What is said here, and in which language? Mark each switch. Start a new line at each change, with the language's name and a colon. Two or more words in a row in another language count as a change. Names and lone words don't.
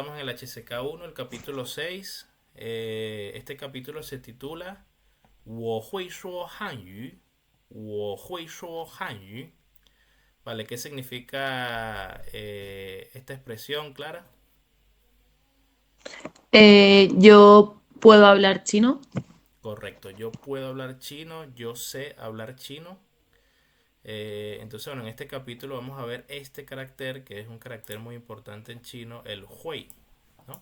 Spanish: HCK1, el capítulo 6. Este capítulo se titula
Chinese: 我会说汉语我会说汉语
Spanish: Vale, ¿qué significa esta expresión, Clara? Yo puedo hablar chino. Correcto, yo puedo hablar chino, yo sé hablar chino. Entonces, bueno, en este capítulo vamos a ver este carácter, que es un carácter muy importante en chino, el hui, ¿no?